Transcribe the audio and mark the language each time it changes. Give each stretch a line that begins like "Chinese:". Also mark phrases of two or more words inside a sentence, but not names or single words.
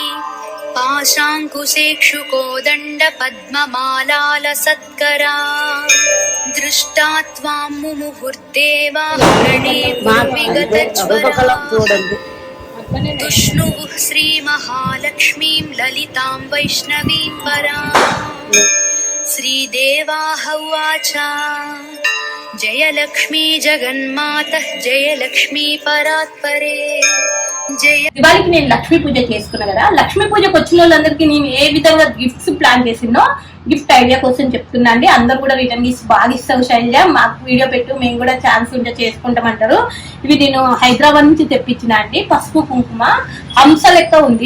Sanskrit: पाशाङ्कुशेक्षुकोदण्ड पद्ममालालसत्करा दृष्टा त्वां मुमुहुर्देवा प्रणेमुर्विगतज्वराः तुष्णुवुः श्रीमहालक्ष्मीं ललितां वैष्णवीं परां श्रीदेवाः उवाच जय लक्ष्मी जगन्मातः जय लक्ष्मी परात्परे जय.
Telugu: దివాళికి నేను లక్ష్మీ పూజ చేసుకున్నా కదా. లక్ష్మీ పూజకు వచ్చిన వాళ్ళందరికీ నేను ఏ విధంగా
English: gifts plan
Telugu: చేసినో
English: gift idea
Telugu: కోసం చెప్తున్నా అండి. అందరు కూడా
English: return gifts
Telugu: బాగా ఇస్తావు శైలజ, మాకు వీడియో పెట్టు, మేము కూడా ఛాన్స్ ఉంటే చేసుకుంటామంటారు. ఇవి నేను హైదరాబాద్ నుంచి తెప్పించిన అండి. పసుపు కుంకుమ హంస లెక్క ఉంది.